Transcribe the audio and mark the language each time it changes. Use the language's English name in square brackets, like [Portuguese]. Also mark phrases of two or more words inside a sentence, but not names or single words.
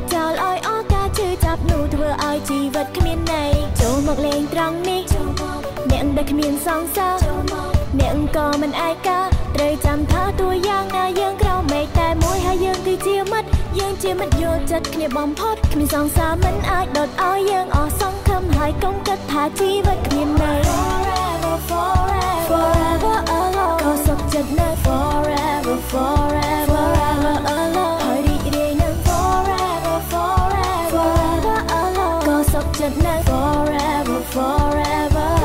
[Khmer] ចោលឲ្យអស់ការជឿចាប់នោះធ្វើឲ្យជីវិតគ្មានន័យចូលមកលេងត្រង់នេះអ្នកដែលគ្មានស ង្សារអ្នកក៏មិនឯកាត្រូវចាំថាតួយ៉ាងណាយើងក្រោមមេឃតែមួយហើយយើងគឺជាមិត្តយើងជាមិត្តយល់ចិត្តគ្នាបំផុតគ្មានសង្សារមិនអាចដុតឲ្យយើងអស់សង្ឃឹមហើយកុំគិតថាជីវិតគ្មានន័យ [English] forever forever alone [Khmer] ក៏សុខចិត្តនៅ [English] forever forever forever alone [Khmer] ហើយរីករាយនៅ [English] forever forever forever alone [Khmer] ក៏សុខចិត្តនៅ [English] forever forever